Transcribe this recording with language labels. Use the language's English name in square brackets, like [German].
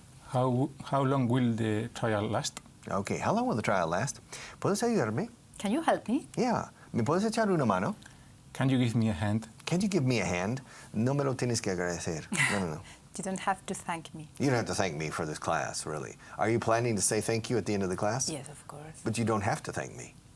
[English] How long will the trial last? Okay, how long will the trial last? [Spanish] ¿Puedes ayudarme? [English] Can you help me? Yeah. [Spanish] ¿Me puedes echar una mano? [English] Can you give me a hand? Can you give me a hand? [Spanish] No me lo tienes que agradecer. No. [English] You don't have to thank me. You don't have to thank me for this class, really. Are you planning to say thank you at the end of the class? Yes, of course. But you don't have to thank me.